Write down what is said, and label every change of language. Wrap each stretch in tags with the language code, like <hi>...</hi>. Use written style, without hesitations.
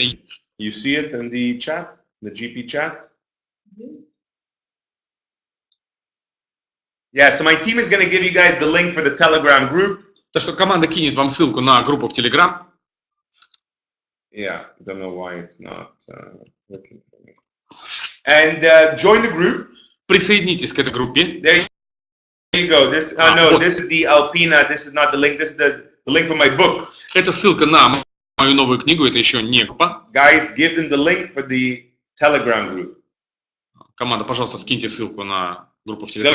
<en>You see it in the chat, the GP chat. Yeah, so my team is going to give you guys the link for the Telegram group.</en> <ru>Так что команда кинет вам ссылку на группу в Telegram.</ru> <en>Yeah, I don't know why it's not working for me. And join the group.</en> <ru>Присоединитесь к этой группе.</ru> <en>There you go. This no, вот. This is the Alpina. This is not the link. This is the link for my book.</en> <ru>Это ссылка на мою новую книгу. Это еще не группа.</ru> <en>Guys, give them the link for the Telegram group.</en> <ru>Команда, пожалуйста, скиньте ссылку на группу в Telegram.</ru>